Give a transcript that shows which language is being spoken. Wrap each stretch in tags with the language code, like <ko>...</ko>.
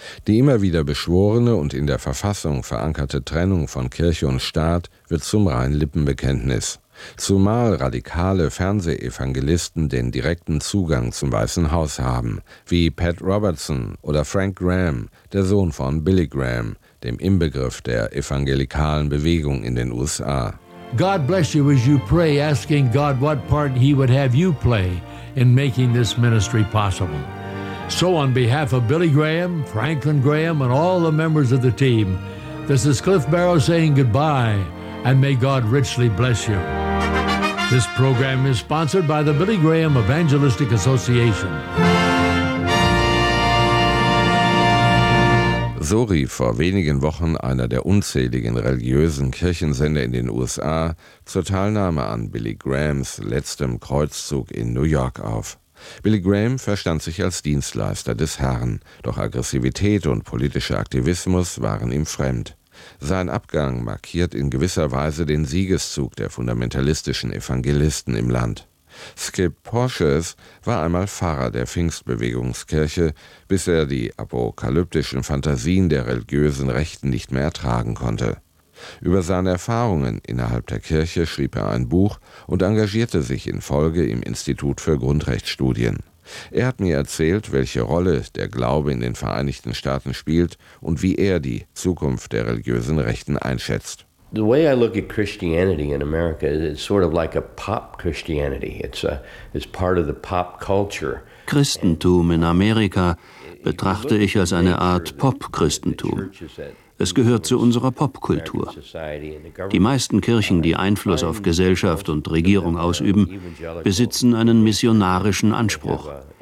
<de>Die immer wieder beschworene und in der Verfassung verankerte Trennung von Kirche und Staat wird zum reinen Lippenbekenntnis. Zumal radikale Fernsehevangelisten den direkten Zugang zum Weißen Haus haben, wie Pat Robertson oder Frank Graham, der Sohn von Billy Graham, dem Inbegriff der evangelikalen Bewegung in den USA.</de> <en>God bless you as you pray, asking God what part he would have you play in making this ministry possible. So on behalf of Billy Graham, Franklin Graham, and all the members of the team, this is Cliff Barrow saying goodbye, and may God richly bless you. This program is sponsored by the Billy Graham Evangelistic Association.</en> <de>So rief vor wenigen Wochen einer der unzähligen religiösen Kirchensender in den USA zur Teilnahme an Billy Grahams letztem Kreuzzug in New York auf. Billy Graham verstand sich als Dienstleister des Herrn, doch Aggressivität und politischer Aktivismus waren ihm fremd. Sein Abgang markiert in gewisser Weise den Siegeszug der fundamentalistischen Evangelisten im Land. Skip Porches war einmal Pfarrer der Pfingstbewegungskirche, bis er die apokalyptischen Fantasien der religiösen Rechten nicht mehr ertragen konnte. Über seine Erfahrungen innerhalb der Kirche schrieb er ein Buch und engagierte sich in Folge im Institut für Grundrechtsstudien. Er hat mir erzählt, welche Rolle der Glaube in den Vereinigten Staaten spielt und wie er die Zukunft der religiösen Rechten einschätzt.</de> <en>The way I look at Christianity in America is sort of like a pop Christianity. It's part of the pop culture.</en> <de>Christentum in Amerika betrachte ich als eine Art Pop-Christentum. Es gehört zu unserer Popkultur. Die meisten Kirchen, die Einfluss auf Gesellschaft und Regierung ausüben, besitzen einen missionarischen Anspruch.</de>